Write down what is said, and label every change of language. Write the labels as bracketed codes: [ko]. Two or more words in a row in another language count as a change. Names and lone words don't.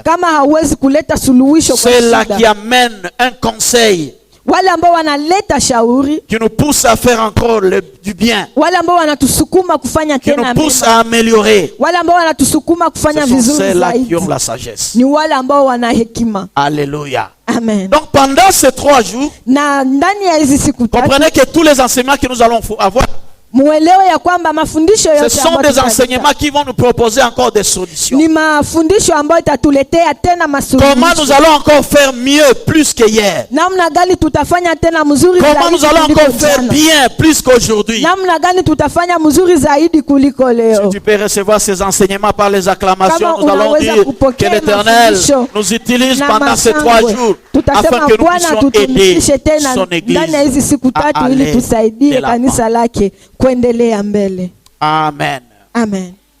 [fr] C'est là qui amène un conseil qui nous pousse à faire encore du bien, qui nous pousse à améliorer. Ce sont ceux-là qui ont la sagesse. Alléluia. Amen. Donc pendant ces 3 jours, comprenez que tous les enseignements que nous allons avoir [sw] muelewe ya kwamba mafundisho yote [fr] ce sont des enseignements qui vont nous proposer encore des solutions. [sw] Ni mafundisho ambayo itatuletea tena masuluhisho. [fr] Comment nous allons encore faire mieux plus que hier? [sw] Namna gani tutafanya tena mzuri zaidi? [fr] Comment nous allons encore faire bien plus qu'aujourd'hui? [sw] Namna gani tutafanya mzuri zaidi kuliko leo? [fr] Si tu peux recevoir ces enseignements par les acclamations, nous allons dire que l'Éternel nous utilise pendant ces 3 jours afin que nous puissions aider son église à aller de l'avant. [sw] Kuendelea mbele. Amen. Amen.